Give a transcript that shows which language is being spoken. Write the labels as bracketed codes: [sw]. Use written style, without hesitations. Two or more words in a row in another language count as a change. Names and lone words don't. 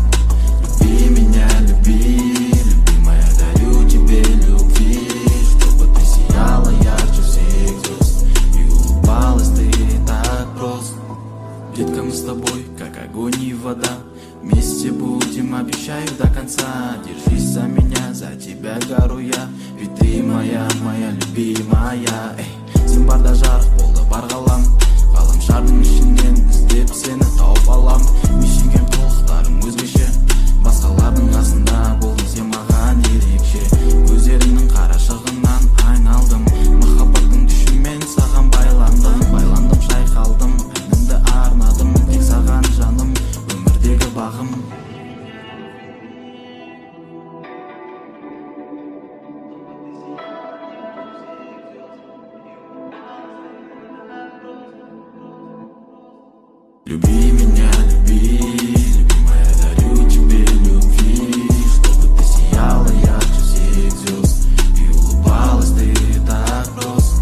[ru] Люби меня, люби, любимая, дарю тебе любви, чтобы ты сияла ярче всех звезд и улыбалась ты так просто. Детка, мы с тобой, как огонь и вода, вместе будем, обещаю до конца. Держись за меня, за тебя гору я, ведь ты моя, моя любимая. Эй, [kk] сен барда жарық болды бар ғалам, ғаламшардың ішінен іздеп сені тауып алам. Мешінген қылықтарың өзгеше, басқалардың қасында болдың сен маған ерекше. Көздеріңнің қарашығынан айналдым, махаббаттың күшімен саған байландым, шайқалдым, әнімді арнадым тек саған жаным, өмірдегі бағым. [ru] Люби меня, люби, любимая, дарю тебе любви, чтобы ты сияла ярче всех звезд и улыбалась ты так просто.